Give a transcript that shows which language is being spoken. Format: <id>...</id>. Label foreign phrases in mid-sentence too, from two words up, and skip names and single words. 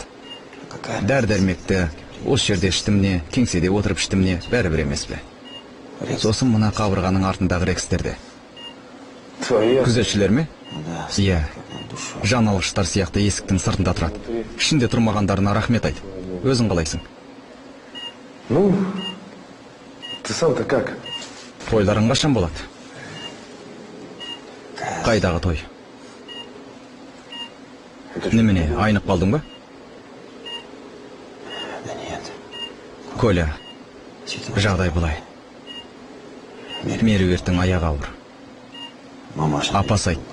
<kk>Дәрі-дәрмекті осы жерде іштім не, кеңседе отырып іштім не, бәрібір емес пе? Сосын мына қабырғаның артындағы рекстерде. Күзетшілер ме? Иә. Жан алғыштар сияқты есіктің сыртында тұрады. Ішінде тұрмағандарына рахмет айт. Өзің қалайсың?</kk> <ru>Ну, ты сам-то как?</ru> <kk>Тойларың қашан болады? Қайдағы той? Немене, айнып қалдың ба? Коля, жағдай бұлай. Меруерттің аяғы ауыр. Апасы айт.</kk>